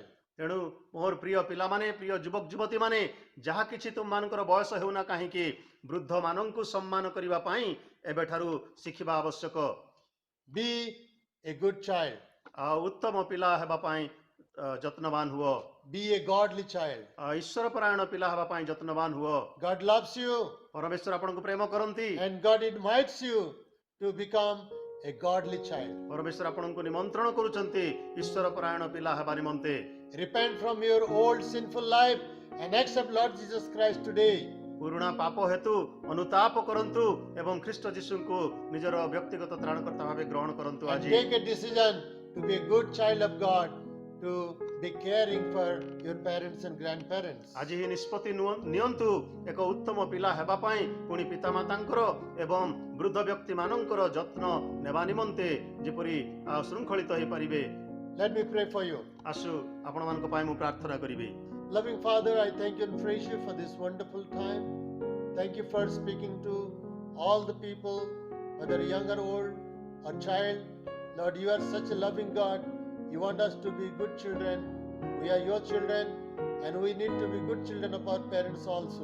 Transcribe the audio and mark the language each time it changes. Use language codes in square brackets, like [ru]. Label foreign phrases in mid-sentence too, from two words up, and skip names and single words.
[or] ତେଣୁ ମୋର ପ୍ରିୟ ପିଲାମାନେ, ପ୍ରିୟ ଯୁବକ ଯୁବତୀ ମାନେ, ଯାହା କିଛି ତୁମମାନଙ୍କର ବୟସ ହେଉନା କାହିଁକି, ବୃଦ୍ଧମାନଙ୍କୁ ସମ୍ମାନ କରିବା ପାଇଁ ଏବେଠାରୁ ଶିଖିବା ଆବଶ୍ୟକ। [en] Be a good child. [or] ଆଉ ଉତ୍ତମ ପିଲା ହେବା ପାଇଁ ଯତ୍ନବାନ ହୁଅ। [en] Be a godly child. [or] ଈଶ୍ୱର ପରାୟଣ ପିଲା ହେବା ପାଇଁ ଯତ୍ନବାନ ହୁଅ। [en] God loves you [or] ପରମେଶ୍ୱର ଆପଣଙ୍କୁ ପ୍ରେମ କରନ୍ତି। [en] and God invites you to become a godly child. [or] ପରମେଶ୍ୱର ଆପଣଙ୍କୁ ନିମନ୍ତ୍ରଣ କରୁଛନ୍ତି ଈଶ୍ୱର ପରାୟଣ ପିଲା ହେବା ନିମନ୍ତେ। [en] Repent from your old sinful life and accept Lord Jesus Christ today. [or] ପୁରୁଣା ପାପ ହେତୁ ଅନୁତାପ କରନ୍ତୁ ଏବଂ ଖ୍ରୀଷ୍ଟ ଯୀଶୁଙ୍କୁ ନିଜର ବ୍ୟକ୍ତିଗତ ତ୍ରାଣକର୍ତ୍ତା ଭାବେ ଗ୍ରହଣ କରନ୍ତୁ [en] And [or] ଆଜି। [en] take a decision to be a good child of God, to be caring for your parents and grandparents. [or] ଆଜି ହିଁ ନିଷ୍ପତ୍ତି ନିଅନ୍ତୁ ଏକ ଉତ୍ତମ ପିଲା ହେବା ପାଇଁ, ପୁଣି ପିତାମାତାଙ୍କର ଏବଂ ବୃଦ୍ଧ ବ୍ୟକ୍ତିମାନଙ୍କର ଯତ୍ନ ନେବା ନିମନ୍ତେ ଯେପରି ଶୃଙ୍ଖଳିତ ହେଇପାରିବେ। [en] Let me pray for you. [or] ଆସୁ ଆପଣମାନଙ୍କ ପାଇଁ ମୁଁ ପ୍ରାର୍ଥନା କରିବି। [en] Loving Father, I thank you and praise you for this wonderful time. Thank you for speaking to all the people, whether young or old or child. Lord, you are such a loving God. You want us to be good children. We are your children and we need to be good children of our parents also.